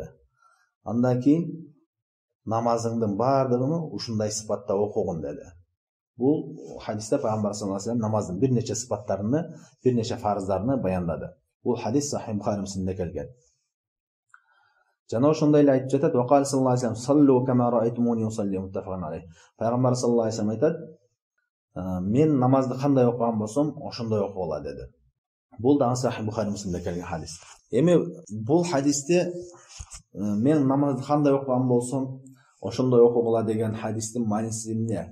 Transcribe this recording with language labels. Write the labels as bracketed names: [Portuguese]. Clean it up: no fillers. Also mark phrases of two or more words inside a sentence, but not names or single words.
[Kyrgyz] Андан кийин намазыңдын баардыгын ушундай сыпатта окугун деди. Бул хадисте Пайгамбар [Arabic] صلى الله عليه وسلم [Kyrgyz] намаздын бир нече сыпаттарын, бир нече фарыздарын баяндады. Бул хадис Сахih Бухари Муслимде келген. Жана ошондой эле айтып жатат: [Arabic] "وقال صلى الله عليه وسلم صلوا كما رأيتموني أصلي متفق عليه." [Kyrgyz] Пайгамбар [Arabic] صلى الله عليه وسلم [Kyrgyz] айтат: "Мен намазды кандай окуган болсом, ошондой окугула" деди. Бул дагы Сахih Бухари Муслимде келген хадис. Эми бул хадисте мен намазды кандай окуган болсом, ошондой окугула деген хадистин мааниси эмне?